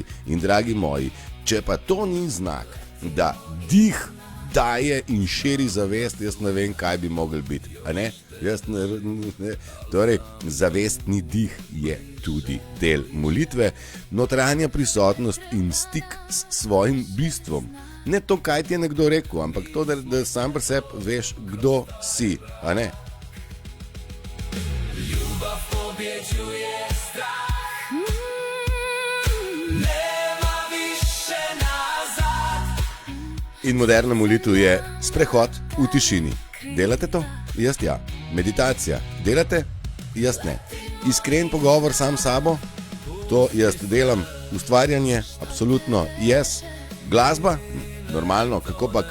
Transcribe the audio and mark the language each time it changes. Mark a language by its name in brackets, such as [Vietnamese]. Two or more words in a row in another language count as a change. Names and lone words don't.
[Slovenian] In dragi moji, če pa to ni znak, da dih daje in širi zavest, jaz ne vem, kaj bi mogel biti. A ne? Torej, zavestni dih je tudi del molitve, notranja prisotnost in stik s svojim bistvom. Ne to, kaj ti je nekdo rekel, ampak to, da sam pri sebi veš, kdo si, a ne? [Croatian] Ljubav pobjeđuje strah, nema više nazad. [Slovenian] In moderna molitev je sprehod v tišini. Delate to? Jaz ja. Meditacija. Delate? Jaz ne. Iskren pogovor sam s sabo? To jaz delam. Ustvarjanje? Absolutno jaz. Glasba? Normalno, kako pak.